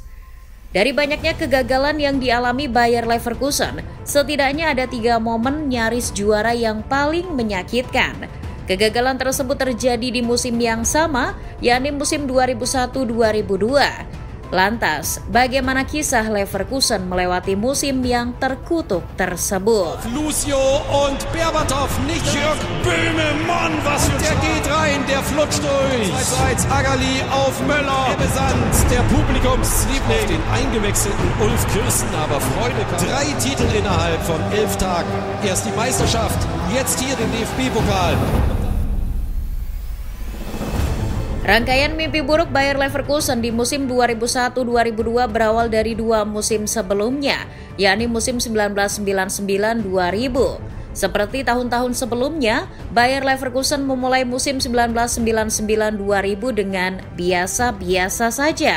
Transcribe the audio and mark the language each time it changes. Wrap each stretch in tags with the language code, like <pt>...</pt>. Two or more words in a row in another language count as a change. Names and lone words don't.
<id>Dari banyaknya kegagalan yang dialami Bayer Leverkusen, setidaknya ada 3 momen nyaris juara yang paling menyakitkan. Kegagalan tersebut terjadi di musim yang sama, yakni musim 2001-2002. Lantas, bagaimana kisah Leverkusen melewati musim yang terkutuk tersebut?</id> <de>Lucio und Berbatov, nicht Jörg Böhme, was der geht rein, der flutscht durch. 2-1, Agali auf Möller, der Besand, der Publikumsliebling, den eingewechselten Ulf Kirsten, aber Freude kam. 3 Titel innerhalb von 11 Tagen. Erst die Meisterschaft, jetzt hier den DFB-Pokal.</de> <id>Rangkaian mimpi buruk Bayer Leverkusen di musim 2001-2002 berawal dari 2 musim sebelumnya, yakni musim 1999-2000. Seperti tahun-tahun sebelumnya, Bayer Leverkusen memulai musim 1999-2000 dengan biasa-biasa saja.</id>